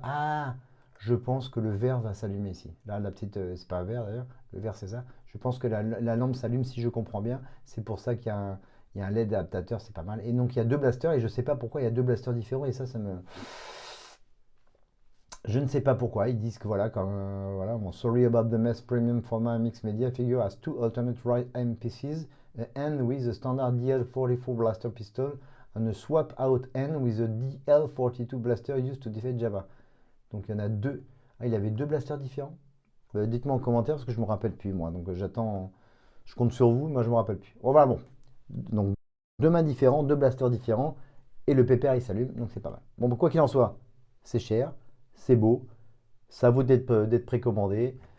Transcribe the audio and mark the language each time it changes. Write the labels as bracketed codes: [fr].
[fr] Ah, je pense que le verre va s'allumer ici. Là, la petite. C'est pas un verre d'ailleurs. Le verre, c'est ça. Je pense que la lampe s'allume si je comprends bien. C'est pour ça qu'il y a un LED adaptateur. C'est pas mal. Et donc il y a deux blasters. Et je sais pas pourquoi il y a deux blasters différents. Et ça me. Je ne sais pas pourquoi. Ils disent que voilà, comme. Voilà, bon, [en] sorry about the mess premium format mixed media figure has two alternate right aim pieces. A end with a standard DL44 blaster pistol and a swap out end with a DL42 blaster used to defeat Java. [fr] Donc il y en a deux. Ah, il avait deux blasters différents. Dites-moi en commentaire parce que je me rappelle plus moi. Donc j'attends. Je compte sur vous, moi je me rappelle plus. Bon, voilà, bon. Donc deux mains différents, deux blasters différents et le pépère il s'allume. Donc c'est pas mal. Bon, quoi qu'il en soit, c'est cher, c'est beau, ça vaut d'être précommandé.